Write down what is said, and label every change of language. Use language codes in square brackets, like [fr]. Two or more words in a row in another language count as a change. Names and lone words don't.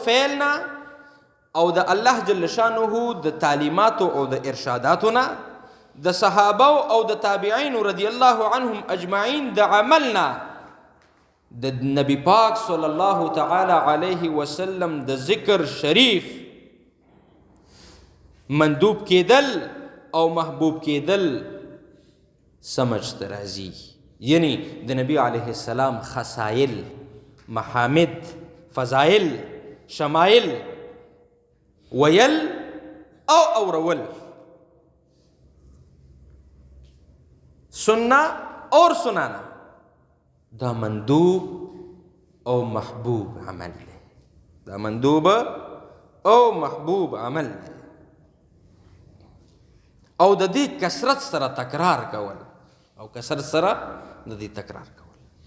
[ps] فعلنا او د الله جل شانه د تعلیماتو او د ارشاداتنا د صحابه او د تابعین [ar] رضی الله عنهم اجمعین [ps] د عملنا د نبی پاک [ar] صلی الله تعالی علیه وسلم [ps] د ذکر شریف مندوب کېدل او محبوب کېدل سمجھ ته راځي. یعنی د نبی علیه السلام خصایل، محامد، فضایل، شمایل ویل او اورول. [ur] سننا اور سنانا [ps] دا مندوب او محبوب عمل دی. دا مندوب او محبوب عمل دی. او د دې کثرت سره تکرار کول، او کثرت سره د دې تکرار کول.